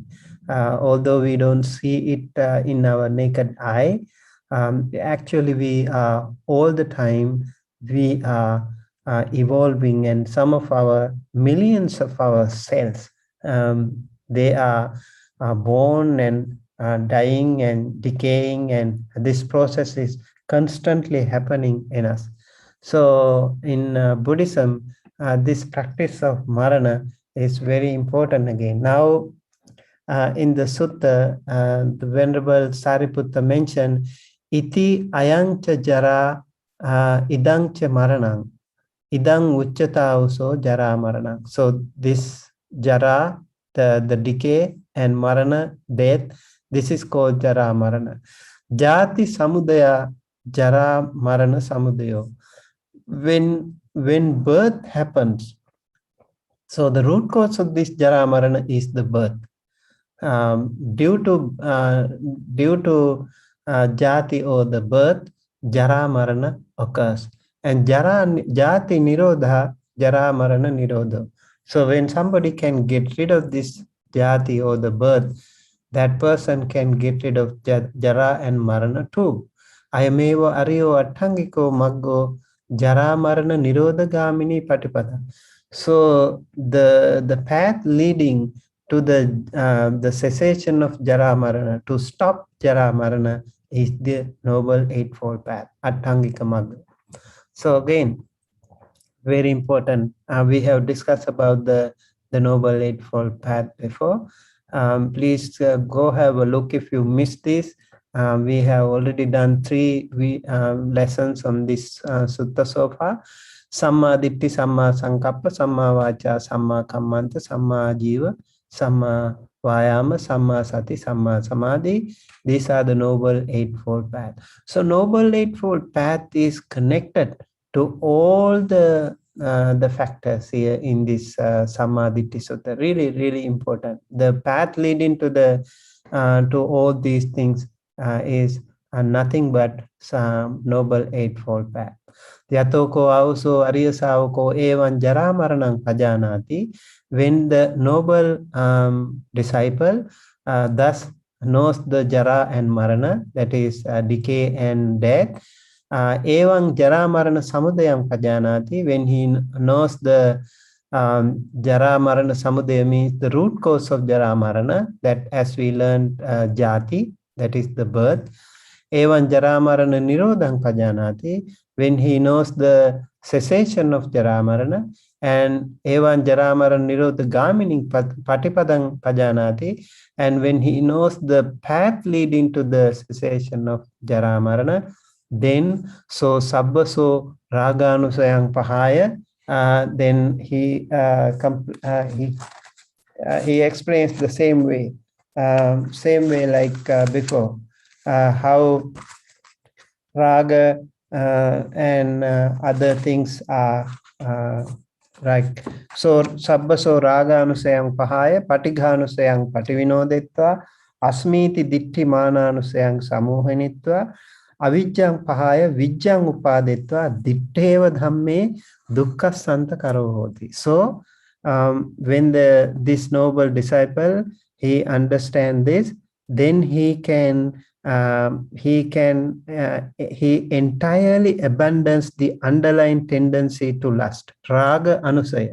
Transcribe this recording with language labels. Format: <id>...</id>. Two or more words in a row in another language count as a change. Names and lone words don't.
<en>Although we don't see it in our naked eye, actually we are all the time, we are evolving, and some of our millions of our cells, they are born and dying and decaying, and this process is constantly happening in us. So in Buddhism, this practice of marana is very important again. Now, in the sutta, the Venerable Sariputta mentioned,</en> <pi>iti ayang cha jara idang cha maranang. idang uchchata uso jara marana.</pi> <en>So this jara, the decay and marana, death, this is called</en> <pi>jara marana. Jati samudaya jara marana samudayo.</pi> <en>When birth happens, so the root cause of this</en> <pi>jara marana</pi> <en>is the birth. Due to jati or the birth,</en> <pi>jara marana</pi> <en>occurs, and</en> <pi>jati nirodha, jara marana nirodha.</pi> <en>So when somebody can get rid of this jati or the birth, that person can get rid of jara and marana too.</en> <pi>Ayameva ariyo attangiko maggo jara marana nirodha gamini patipada.</pi> <en>So the path leading to the cessation of</en> <pi>jara marana,</pi> <en>to stop</en> <pi>jara marana,</pi> <en>is the noble eightfold path,</en> <pi>attangika magga.</pi> <en>So again, very important. We have discussed about the noble eightfold path before. Please go have a look if you missed this. We have already done 3 lessons on this sutta so far.</en> <pi>Sammā Diṭṭhi, Sammā Sankappa, Sammā Vācā, Sammā Kammanta, Sammā Jiva, Sammā Vāyāma, Sammā Sati, Sammā Samadhi.</pi> <en>These are the noble eightfold path. So noble eightfold path is connected to all the factors here in this Sammā Diṭṭhi Sutta. Really, really important. The path leading to the to all these things is nothing but some noble eightfold path.</en> <pi>Yatoko also Arya Savako evan jara maranang pajanati.</pi> <en>When the noble disciple thus knows the jara and marana, that is decay and death,</en> <pi>evan jara marana samudayam pajanati.</pi> <en>When he knows the</en> <pi>jara marana samudaya</pi> <en>means the root cause of</en> <pi>jara marana,</pi> <en>that as we learned jati, that is the birth.</en> <pi>Evan jara marana nirodhang pajanati.</pi> <en>When he knows the cessation of</en> <pi>jara marana,</pi> <en>and</en> <pi>evan jara marana nirodha gamini patipadang pajanati,</pi> <en>and when he knows the path leading to the cessation of</en> <pi>jara marana,</pi> <en>then so</en> <pi>sabbaso raganusayang pahaya,</pi> <en>then he explains the same way like before, how raga and other things are right.</en> <pi>So sabbaso raga anusayang pahaya patighanusayang pativinodetva asmiti ditti mana anusayang samohanitva avijjang pahaya vijjang upadetva ditteva dhamme dukkha santa karo hoti.</pi> <en>So when this noble disciple, he understands this, then he entirely abandons the underlying tendency to lust.</en> <pi>Raga anusaya.</pi>